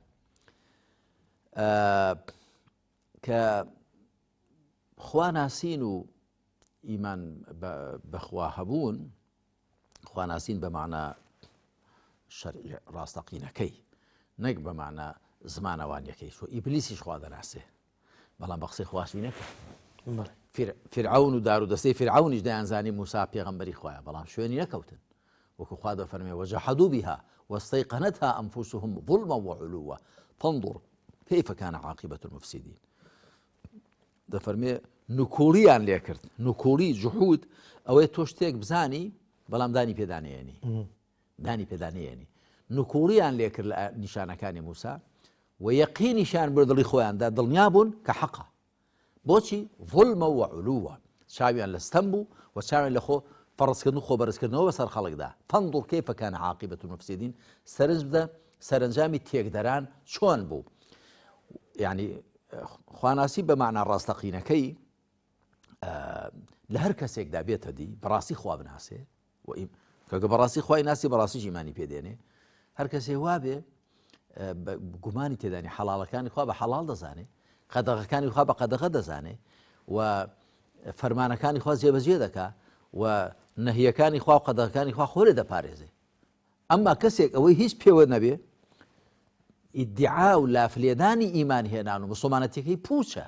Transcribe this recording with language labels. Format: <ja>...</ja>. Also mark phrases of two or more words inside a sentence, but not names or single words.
<ckb>کە خواناسین و ئیمان بەخوا هەبوون خواناسین بە معنە شەرعی ڕاستەقینەکەی نەک بە معنە زمانەوانیەکەی چۆ ئیبلیسیش خوا دەناسێ بەڵام بە قسەی خواشی نەکرد فرعون و دار و دەستەی فرعونیش دەیانزانی موسا پێغەمبەری خوایە بەڵام شوێنی نەکەوتن وەکو خوا دەفەرمێ</ckb> <ar>وجحدوا بها واستيقنتها أنفسهم ظلما وعلوا فانظر كيف كان عاقبة المفسدين</ar> <ckb>دەفەرمێ نکوڵیان لێ کرد نکوڵی جحود ئەوەی تۆ شتێک بزانی بەڵام دانی پێدانەیەنی نکوڵیان لێ کرد لە نیشانەکانی موسا و یەقینیشان بۆ دڵی خۆیاندا دڵنیا بوون کە حەقە بۆچی</ckb> <ar>ظلما وعلوا</ar> <ckb>چاویان لە ستەم بوو و چاویان لە خۆ فەڕزکردن و خۆبەرزکردنەوە بەسەر خەڵکدا</ckb> <ar>فانظر كيف كان عاقبة المفسدين</ar> <ckb>سەرنج بدە سەرنجامی تێکدەران چۆن بوو یعنی خواناسی بە معنە ڕاستەقینەکەی لە هەر کەسێکدا بێتە دی بەڕاستی خوا بناسێ کەگە بەڕاستی خوای ناسی بەڕاستیش ئیمانی پێدێنێ هەر کەسێ وابێ گومانی تێدانی حەڵاڵەکانی خوا بە حەڵاڵ دەزانێ قەدەغەکانی خوا بە قەدەغە دەزانێ و فەرمانەکانی خوا جێبەجێ دەکا و نەهیەکانی خوا و قەدەغەکانی خوا خۆ لێ دەپارێزێ ئەمما کەسێک ئەوەی هیچ پێوە نەبێ ئیدعا و لافلێدانی ئیمان هێنان و مسلمانەتەکەی پوچە.</ckb>